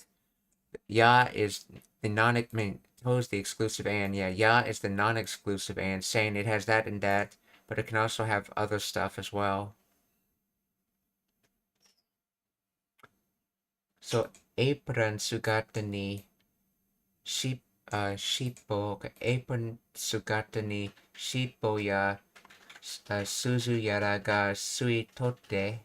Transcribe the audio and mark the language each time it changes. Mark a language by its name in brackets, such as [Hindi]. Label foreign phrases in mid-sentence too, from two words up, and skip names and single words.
[English] Ya is the I mean, to is the exclusive and, yeah, ya is the non-exclusive and, saying it has that and that, but it can also have other stuff as well. [Japanese] So, エプロン姿に尻尾, okay, エプロン姿に尻尾や鈴やらがすいとって.